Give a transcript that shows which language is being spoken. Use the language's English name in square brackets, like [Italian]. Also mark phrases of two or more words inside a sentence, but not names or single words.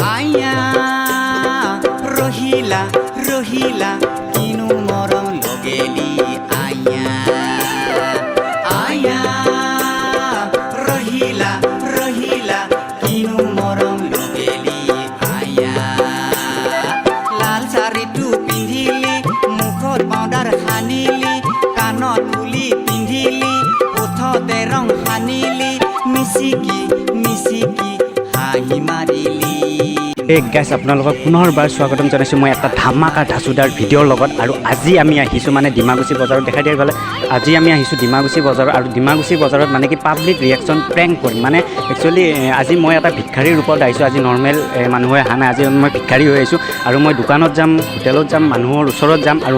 [Assamese] আয়া ৰহিলা ৰহিলা কিনু মৰম লগেলি আয়া আয়া ৰহিলা ৰহিলা কিনু মৰম লগেলি আয়া লাল চাৰী টু পিন্ধিলি মুখত পাউডাৰ খানিলি কানত ফুলি পিন্ধিলি ওঁঠত ৰং খানিলি মিচিকি মিচিকি হাঁহি মাৰিলি गाइस আপোনালোকক পুনৰবাৰ স্বাগতম জনাইছোঁ মই এটা ধামাকা ধাচুদাৰ ভিডিঅ'ৰ লগত আৰু আজি আমি আহিছোঁ মানে ডিমাগুচি বজাৰত দেখাই দিয়া গ'লে আজি আমি আহিছোঁ ডিমাগুচি বজাৰত আৰু ডিমাগুচি বজাৰত মানে কি [English] public reaction prank [Assamese] কৰিম মানে একচুৱেলি আজি মই এটা ভিক্ষাৰীৰ ৰূপত আহিছোঁ আজি নৰ্মেল মানুহে অহা নাই আজি মই ভিক্ষাৰী হৈ আহিছোঁ আৰু মই দোকানত যাম হোটেলত যাম মানুহৰ ওচৰত যাম আৰু